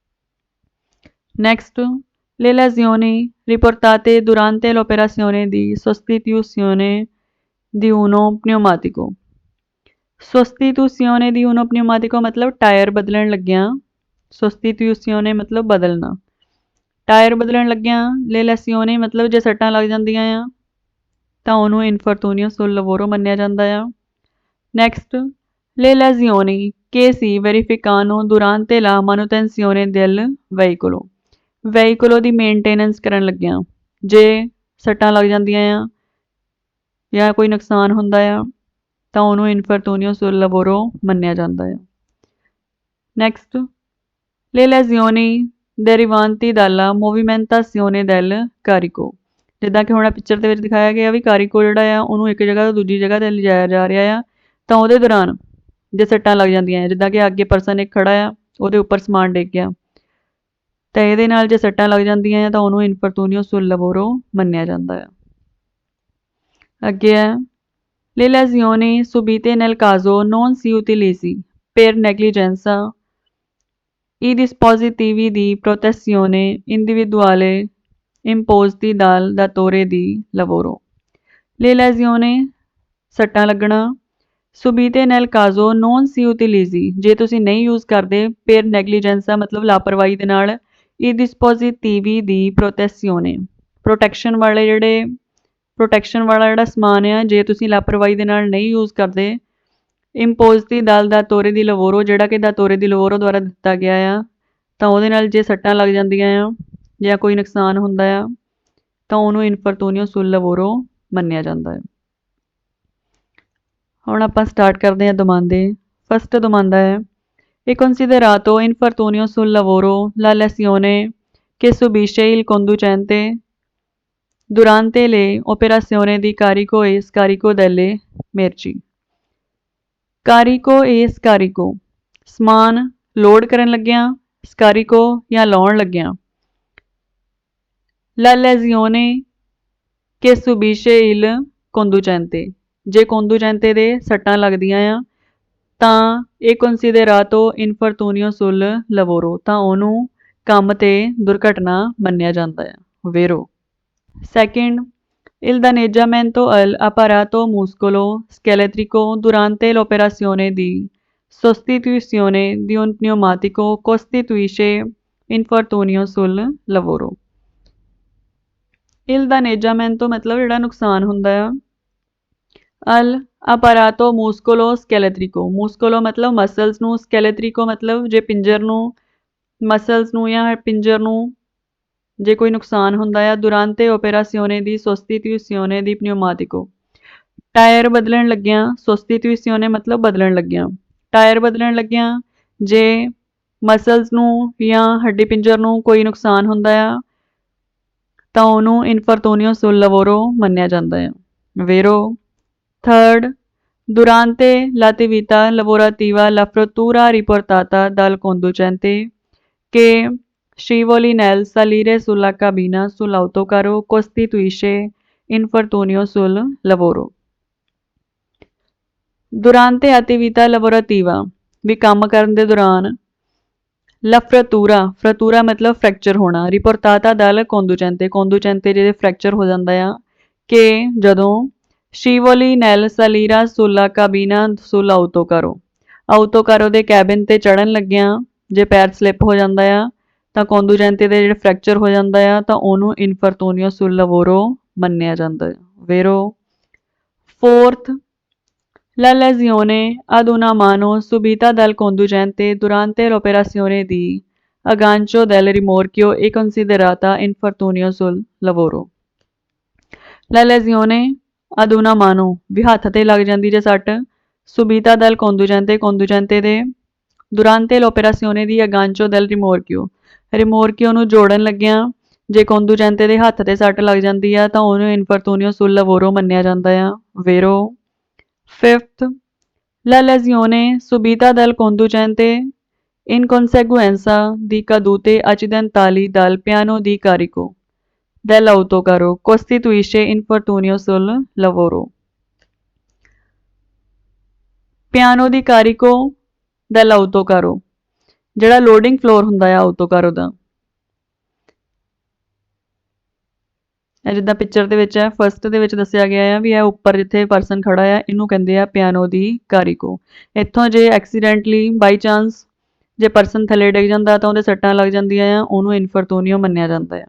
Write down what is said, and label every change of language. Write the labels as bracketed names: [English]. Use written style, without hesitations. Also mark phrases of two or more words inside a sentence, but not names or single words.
[Italian] ਨੈਕਸਟ Le lesioni riportate durante l'operazione di sostituzione di uno pneumatico। sostituzione di uno pneumatico [Punjabi] ਮਤਲਬ ਟਾਇਰ ਬਦਲਣ ਲੱਗਿਆ, sostituzione ਮਤਲਬ ਬਦਲਣਾ, ਟਾਇਰ ਬਦਲਣ ਲੱਗਿਆ। [Italian] Le lesioni [Punjabi] ਮਤਲਬ ਜੇ ਸੱਟਾਂ ਲੱਗ ਜਾਂਦੀਆਂ ਆ ਤਾਂ ਉਹਨੂੰ [Italian] infortunio sul lavoro [Punjabi] ਮੰਨਿਆ ਜਾਂਦਾ ਆ। [Italian] ਨੈਕਸਟ Le lesioni che si verificano durante la manutenzione del veicolo। [Punjabi] ਵਹੀਕਲੋ ਦੀ ਮੇਨਟੇਨੈਂਸ ਕਰਨ ਲੱਗਿਆ ਜੇ ਸੱਟਾਂ ਲੱਗ ਜਾਂਦੀਆਂ ਆ ਜਾਂ ਕੋਈ ਨੁਕਸਾਨ ਹੁੰਦਾ ਆ ਤਾਂ ਉਹਨੂੰ [Italian] infortunio sul lavoro [Punjabi] ਮੰਨਿਆ ਜਾਂਦਾ ਹੈ। [Italian] ਨੈਕਸਟ Le lesioni derivanti dalla movimentazione del carico। [Punjabi] ਜਿੱਦਾਂ ਕਿ ਹੁਣ ਪਿਕਚਰ ਦੇ ਵਿੱਚ ਦਿਖਾਇਆ ਗਿਆ ਵੀ ਕਾਰੀਕੋ ਜਿਹੜਾ ਆ ਉਹਨੂੰ ਇੱਕ ਜਗ੍ਹਾ ਤੋਂ ਦੂਜੀ ਜਗ੍ਹਾ 'ਤੇ ਲਿਜਾਇਆ ਜਾ ਰਿਹਾ ਆ ਤਾਂ ਉਹਦੇ ਦੌਰਾਨ ਜੇ ਸੱਟਾਂ ਲੱਗ ਜਾਂਦੀਆਂ ਜਿੱਦਾਂ ਕਿ ਅੱਗੇ ਪਰਸਨ ਇੱਕ ਖੜਾ ਆ ਉਹਦੇ ਉੱਪਰ ਸਮਾਨ ਡਿੱਗ ਗਿਆ ਤਾਂ ਇਹਦੇ ਨਾਲ ਜੇ ਸੱਟਾਂ ਲੱਗ ਜਾਂਦੀਆਂ ਤਾਂ ਉਹਨੂੰ [Italian] infortunio sul lavoro [Punjabi] ਮੰਨਿਆ ਜਾਂਦਾ ਆ। ਅੱਗੇ ਹੈ [Italian] Le lesioni subite nel caso non si utilizzi per negligenza i dispositivi di protezione individuale imposti dal datore di lavoro। Le lesioni [Punjabi] ਸੱਟਾਂ ਲੱਗਣਾ [Italian] subite nel caso non si utilizzi [Punjabi] ਜੇ ਤੁਸੀਂ ਨਹੀਂ ਯੂਜ਼ ਕਰਦੇ [Italian] per negligenza [Punjabi] ਮਤਲਬ ਲਾਪਰਵਾਹੀ ਦੇ ਨਾਲ [Italian] i dispositivi di protezione ਪ੍ਰੋਟੈਕਸ਼ਨ [Punjabi] ਵਾਲਾ ਜਿਹੜਾ ਸਮਾਨ ਆ ਜੇ ਤੁਸੀਂ ਲਾਪਰਵਾਹੀ ਦੇ ਨਾਲ ਨਹੀਂ ਯੂਜ਼ ਕਰਦੇ [Italian] imposti dal datore di lavoro, [Punjabi] ਜਿਹੜਾ ਕਿ [Italian] datore di lavoro [Punjabi] ਦੁਆਰਾ ਦਿੱਤਾ ਗਿਆ ਆ, ਤਾਂ ਉਹਦੇ ਨਾਲ ਜੇ ਸੱਟਾਂ ਲੱਗ ਜਾਂਦੀਆਂ ਆ ਜਾਂ ਕੋਈ ਨੁਕਸਾਨ ਹੁੰਦਾ ਆ ਤਾਂ ਉਹਨੂੰ [Italian] infortunio sul lavoro [Punjabi] ਮੰਨਿਆ ਜਾਂਦਾ ਹੈ। ਹੁਣ ਆਪਾਂ ਸਟਾਰਟ ਕਰਦੇ ਹਾਂ ਦੁਮਾਂਦੇ। ਫਸਟ ਦੁਮਾਂਦਾ ਹੈ [Italian] E considerato infortunio sul lavoro la lesione che subisce il conducente durante le operazioni di carico e scarico delle merci। carico e scarico, [Punjabi] ਸਮਾਨ ਲੋਡ ਕਰਨ ਲੱਗਿਆਂ, ਸਕਾਰੀਕੋ ਜਾਂ ਲਾਉਣ ਲੱਗਿਆਂ। [Italian] la lesione che subisce il conducente, [Punjabi] ਜੇ conducente ਦੇ ਸੱਟਾਂ ਲੱਗਦੀਆਂ ਆ ਤਾਂ ਇਹ [Italian] considerato infortunio sul lavoro, [Punjabi] ਤਾਂ ਉਹਨੂੰ ਕੰਮ ਤੇ ਦੁਰਘਟਨਾ ਮੰਨਿਆ ਜਾਂਦਾ ਹੈ, [Italian] vero। Second, il danneggiamento all'apparato muscolo-scheletrico durante l'operazione di sostituzione di un pneumatico costituisce infortunio sul lavoro। il danneggiamento [Punjabi] ਮਤਲਬ ਜਿਹੜਾ ਨੁਕਸਾਨ ਹੁੰਦਾ ਆ। ਅਲ [Italian] aparato musculo skeletrico, [Punjabi] musculo ਮਤਲਬ ਮਸਲਸ ਨੂੰ, skeletrico ਮਤਲਬ ਜੇ ਪਿੰਜਰ ਨੂੰ, ਮਸਲਸ ਨੂੰ ਜਾਂ ਪਿੰਜਰ ਨੂੰ ਜੇ ਕੋਈ ਨੁਕਸਾਨ ਹੁੰਦਾ ਆ। [Italian] durante operazione di sostituzione di pneumatico, [Punjabi] ਟਾਇਰ ਬਦਲਣ ਲੱਗਿਆਂ, ਸੋਸਟੀਟਿਊਸੀਓਨੇ ਮਤਲਬ ਬਦਲਣ ਲੱਗਿਆਂ, ਟਾਇਰ ਬਦਲਣ ਲੱਗਿਆਂ ਜੇ ਮਸਲਸ ਨੂੰ ਜਾਂ ਹੱਡੀ ਪਿੰਜਰ ਨੂੰ ਕੋਈ ਨੁਕਸਾਨ ਹੁੰਦਾ ਆ ਤਾਂ ਉਹਨੂੰ [Italian] infortunio sul lavoro [Punjabi] ਮੰਨਿਆ ਜਾਂਦਾ ਹੈ, ਵੇਰੋ। [Italian] Third, durante l'attività lavorativa la frattura riportata dal conducente che scivoli nel salire sulla cabina sull'autocarro costituisce infortunio sul lavoro। Durante attività lavorativa [Punjabi] ਵੀ ਕੰਮ ਕਰਨ ਦੇ ਦੌਰਾਨ [Italian] la frattura, [Punjabi] ਫਰਤੂਰਾ ਮਤਲਬ ਫ੍ਰੈਕਚਰ ਹੋਣਾ, [Italian] riportata dal conducente, [Punjabi] ਕੋਂਦੂਚੈਂਤੇ ਜਿਹਦੇ ਫ੍ਰੈਕਚਰ ਹੋ ਜਾਂਦਾ ਆ ਕਿ ਜਦੋਂ [Italian] scivoli nel salire sulla cabina sull'autocarro, [Punjabi] ਆਊਟੋਕਾਰੋ ਦੇ ਕੈਬਿਨ ਤੇ ਚੜਨ ਲੱਗਿਆਂ ਜੇ ਪੈਰ ਸਲਿੱਪ ਹੋ ਜਾਂਦਾ ਆ ਤਾਂ ਕੋਂਦੂਚੈਂਤੇ ਦੇ ਜਿਹੜੇ ਫ੍ਰੈਕਚਰ ਹੋ ਜਾਂਦਾ ਆ ਤਾਂ ਉਹਨੂੰ [Italian] infortunio sul lavoro [Punjabi] ਮੰਨਿਆ ਜਾਂਦਾ ਹੈ, ਵੇਰੋ। [Italian] Fourth, la lesione ad una mano subita dal conducente durante l'operazione di aggancio del rimorchio è considerata infortunio sul lavoro। La lesione ad una mano [Punjabi] ਵੀ ਹੱਥ ਤੇ ਲੱਗ ਜਾਂਦੀ ਜੇ ਸੱਟ, [Italian] subita dal conducente, [Punjabi] conducente ਦੇ, [Italian] durante l'operazione di aggancio del rimorchio, [Punjabi] rimorchio ਨੂੰ ਜੋੜਨ ਲੱਗਿਆਂ ਜੇ conducente ਦੇ ਹੱਥ ਤੇ ਸੱਟ ਲੱਗ ਜਾਂਦੀ ਆ ਤਾਂ ਉਹਨੂੰ [Italian] infortunio sul lavoro [Punjabi] ਮੰਨਿਆ ਜਾਂਦਾ ਆ, [Italian] vero। Fifth, la lesione subita dal conducente in conseguenza di cadute accidentali dal piano di carico dell'autocarro costituisce infortunio sul lavoro। piano di carico dell'autocarro, [Punjabi] ਜਿਹੜਾ ਲੋਡਿੰਗ ਫਲੋਰ ਹੁੰਦਾ ਆ ਆਊਟੋਕਾਰੋ ਦਾ। ਇਹ ਜਿੱਦਾਂ ਪਿਕਚਰ ਦੇ ਵਿੱਚ ਹੈ, ਫਸਟ ਦੇ ਵਿੱਚ ਦੱਸਿਆ ਗਿਆ ਆ ਵੀ ਇਹ ਉੱਪਰ ਜਿੱਥੇ ਪਰਸਨ ਖੜਾ ਆ ਇਹਨੂੰ ਕਹਿੰਦੇ ਆ [Italian] piano di carico. [Punjabi] ਇੱਥੋਂ ਜੇ ਐਕਸੀਡੈਂਟਲੀ [English] by chance [Punjabi] ਜੇ ਪਰਸਨ ਥੱਲੇ ਡਿੱਗ ਜਾਂਦਾ ਤਾਂ ਉਹਦੇ ਸੱਟਾਂ ਲੱਗ ਜਾਂਦੀਆਂ ਆ, ਉਹਨੂੰ ਇਨਫਰਤੂਨੀਓ ਮੰਨਿਆ ਜਾਂਦਾ ਆ।